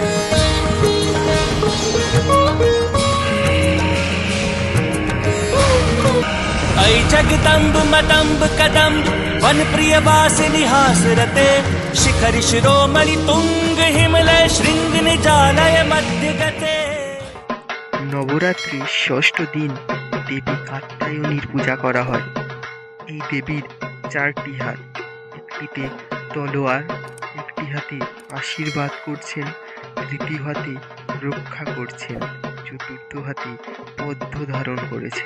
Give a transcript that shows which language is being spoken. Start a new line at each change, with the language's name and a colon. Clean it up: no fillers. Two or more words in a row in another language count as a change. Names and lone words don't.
Sanskrit: ऐ जगदम्ब मदम्ब कदम्ब वन प्रिय वासिनि हासरते शिखरि शिरोमणि तुंग हिमलय शृंग निजालय मध्यगते।
Bangla: নবরাত্রির ষষ্ঠ দিন দেবী কাত্যায়নীর পূজা করা হয়। এই দেবীর চারটি হাত, একটিতে তলোয়ার, একটি হাতে আশীর্বাদ করছেন, তৃতীয় হাতে রক্ষা করছেন, চতুর্থ হাতে পদ্ম ধারণ করেছেন।